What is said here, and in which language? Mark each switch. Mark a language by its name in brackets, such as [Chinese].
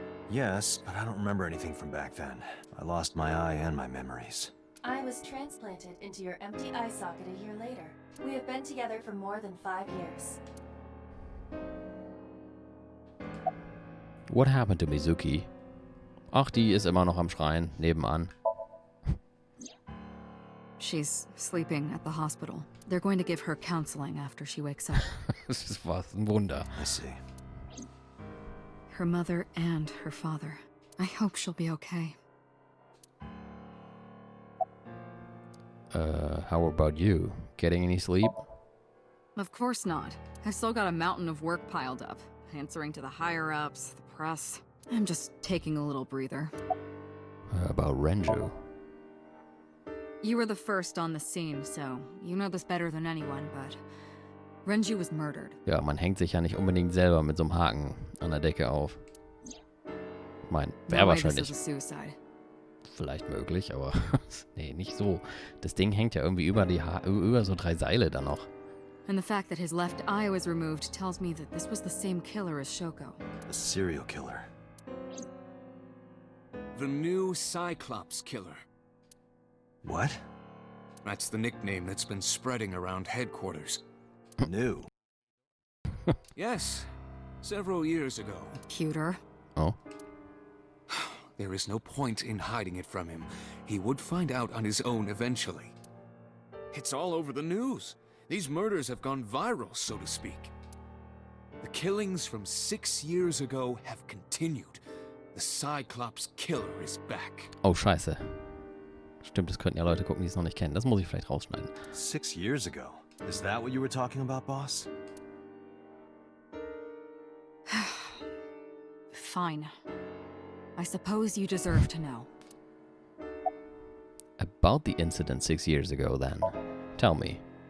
[English] Yes, but I don't remember anything from back then. I lost my eye and my memories. I was transplanted into your empty eye socket a year later. We have been together for more than 5 years. What happened to Mizuki? [German] Ach, die ist immer noch am Schreien, nebenan. [English] She's sleeping at the hospital. They're going to give her counseling after she wakes up. [German] Das ist was, ein Wunder. [English] I see. Her mother and her father. I hope she'll be okay. How about you? Getting any sleep? Of course not. I still got a mountain of work piled up. Answering to the higher-ups, the press. I'm just taking a little breather. About Renju. You were the first on the scene, so you know this better than anyone, but Renju was murdered. [German] Ja, man hängt sich ja nicht unbedingt selber mit so einem Haken an der Decke auf. Wäre [English] No way [German] wahrscheinlich [English] this is a suicide. [German] vielleicht möglich, aber nee, nicht so. Das Ding hängt ja irgendwie über so 3 Seile dann noch. [English] And the fact that his left eye was removed tells me that this was the same killer as Shoko. A serial killer. The new Cyclops killer. What? That's the nickname that's been spreading around headquarters. New. Yes, several years ago. Pewter. Oh. There is no point in hiding it from him. He would find out on his own eventually. It's all over the news. These murders have gone viral, so to speak. The killings from 6 years ago have continued. The Cyclops killer is back. [German] Oh, scheiße. Stimmt, das könnten ja Leute gucken, die es noch nicht kennen. Das muss ich vielleicht rausschneiden. [English] 6 years ago. Is that what you were talking about, boss? Fine. I suppose you deserve to know. About the incident 6 years ago, then. Tell me.